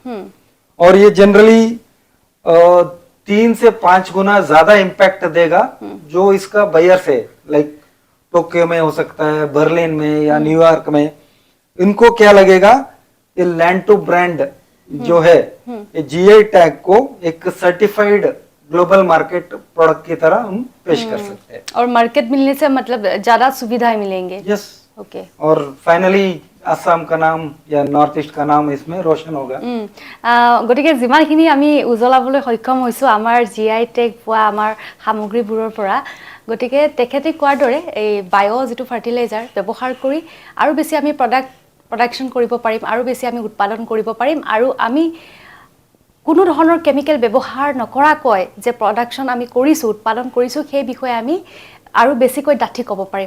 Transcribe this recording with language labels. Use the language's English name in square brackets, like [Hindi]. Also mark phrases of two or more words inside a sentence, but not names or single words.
[Hindi] और ये जनरली 3 से 5 गुना ज्यादा इम्पैक्ट देगा जो इसका बायर से, लाइक टोक्यो में हो सकता है, बर्लिन में या न्यूयॉर्क में, इनको क्या लगेगा, ये [English] land to brand [Hindi] जो है ये [English] GI tag [Hindi] को एक [English] certified global market product [Hindi] की तरह हम पेश कर सकते हैं। और मार्केट मिलने से मतलब ज्यादा सुविधाएं मिलेंगे। [English] यस, ओके [Hindi] और फाइनली असम का नाम या नॉर्थ ईस्ट का नाम इसमें रोशन होगा। [Assamese] গতিকে যিমানখিনি আমি উজ্বলাবলৈ সক্ষম হৈছোঁ আমাৰ [English] GI tag [Assamese] পোৱা আমাৰ সামগ্ৰীবোৰৰ পৰা, গতিকে তেখেতে কোৱাৰ দৰে এই বায়' যিটো ফাৰ্টিলাইজাৰ ব্যৱহাৰ কৰি আৰু বেছি আমি প্ৰডাকশ্যন কৰিব পাৰিম, আৰু বেছি আমি উৎপাদন কৰিব পাৰিম, আৰু আমি কোনো ধৰণৰ কেমিকেল ব্যৱহাৰ নকৰাকৈ যে প্ৰডাকশ্যন আমি কৰিছোঁ, উৎপাদন কৰিছোঁ, সেই বিষয়ে আমি আৰু বেছিকৈ ডাঠি ক'ব পাৰিম।